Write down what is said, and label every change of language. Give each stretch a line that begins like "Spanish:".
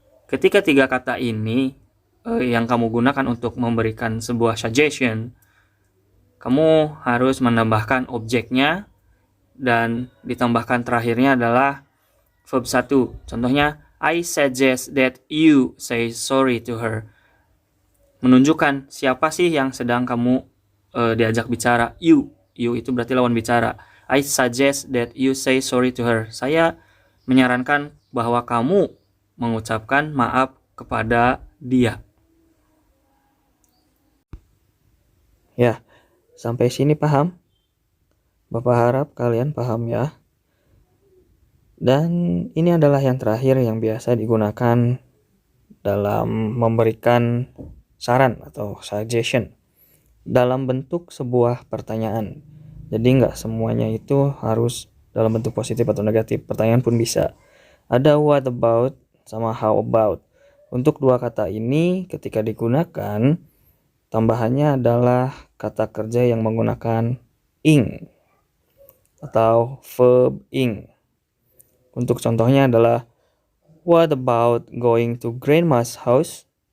Indonesian: Ketika 3 kata ini yang kamu gunakan untuk memberikan sebuah suggestion, kamu harus menambahkan objeknya dan ditambahkan terakhirnya adalah verb 1. Contohnya,
English: I suggest that you say sorry to her.
Indonesian: Menunjukkan siapa sih yang sedang kamu diajak bicara. You itu berarti lawan bicara.
English: I suggest that you say sorry to her.
Indonesian: Saya menyarankan bahwa kamu mengucapkan maaf kepada dia. Ya, sampai sini paham? Bapak harap kalian paham ya. Dan ini adalah yang terakhir yang biasa digunakan dalam memberikan saran atau suggestion dalam bentuk sebuah pertanyaan. Jadi nggak semuanya itu harus dalam bentuk positif atau negatif. Pertanyaan pun bisa. Ada what about sama how about. Untuk dua kata ini ketika digunakan, tambahannya adalah kata kerja yang menggunakan ing atau verb ing. Untuk contohnya adalah
English: what about going to grandma's house?